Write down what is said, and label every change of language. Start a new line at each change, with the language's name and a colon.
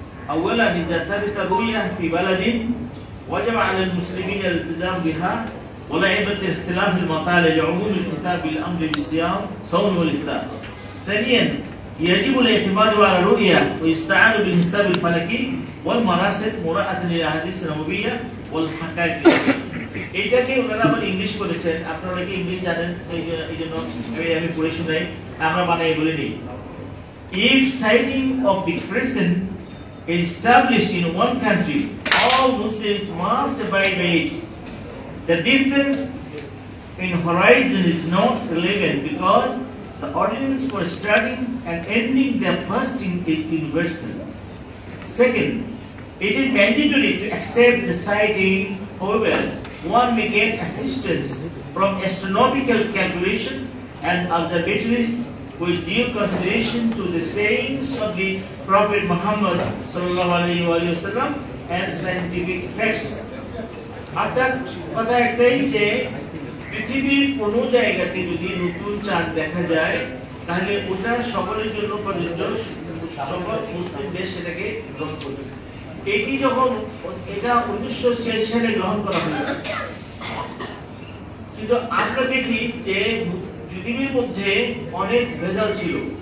Arabic: أولا إذا ثبت الرؤية في بلد وجب على المسلمين الالتزام بها ولا عبرة اختلاف المطالع لعموم الكتاب بالأمر بالصيام صوم والإفطار. ثانيا يجب الاعتماد على الرؤية ويستعان بالحساب الفلكي والمراصد مراعاة للأحاديث النبوية والحقائق.
Bangla: এইটাকে ওনারা আবার ইংলিশ করেছেন, আপনারা কি ইংলিশ জানেন, এই জন্য আমি পড়ে শোনাই, আমরা বানাই বলে নিই।
English: If sighting of the crescent is established in one country, all Muslims must abide by it. The difference in horizon is not relevant because the ordinance for starting and ending their fasting is universal. Second, it is mandatory to accept the sighting. However, one may get assistance from astronomical calculation and observatories with due consideration to the sayings of the Prophet Muhammad sallallahu alaihi wasallam and scientific facts.
Bangla: অর্থাৎ কথা একটাই যে পৃথিবীর কোন জায়গাতে যদি নতুন চাঁদ দেখা যায় তাহলে ওটা সকলের জন্য প্রযোজ্য, সকল মুসলিম দেশ সেটাকে গ্রহণ করবে। এটি যখন এটা 1986 সালে গ্রহণ করা হয়েছে, কিন্তু আমরা দেখি যে পৃথিবীর মধ্যে অনেক ভেজাল ছিল।